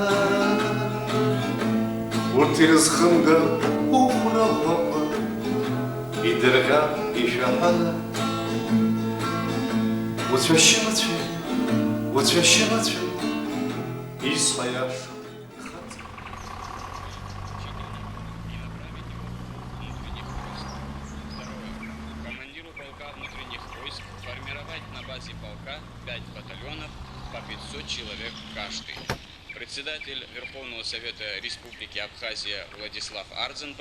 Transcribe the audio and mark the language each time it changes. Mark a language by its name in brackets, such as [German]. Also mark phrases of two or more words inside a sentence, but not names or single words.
[Abkhazian] Урҭ ирызхымгар ухәрақәақәа, идырӷьа ишәаҳәаны. Уцәашьымыцәеи, уцәашьымыцәеи, исҳәа иашоу. [Russian] Формировать на базе полка 5 батальонов по 500 человек каждый. Председатель Верховного Совета Республики Абхазия Владислав Ардзенба.